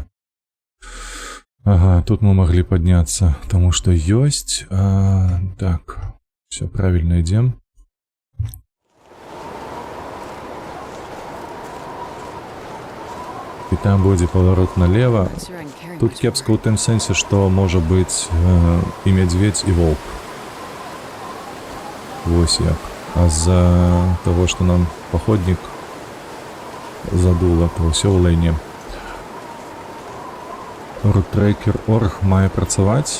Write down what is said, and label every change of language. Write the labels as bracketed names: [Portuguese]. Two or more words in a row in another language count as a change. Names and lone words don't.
[Belarusian] Ага, тут мы маглі падняцца, таму што ёсць... так, все правильно ідзем. І там будзе паварот налево. [English] Sure, I can carry [Belarusian] Тут [English] much [Belarusian] кепска ў тым сэнсе, што можа быць і мядзведзь, і волк. Вось як. А з-за таго, што нам паходнік задула, то ўсё ў лайне. Рутрэкер.орг мае працаваць.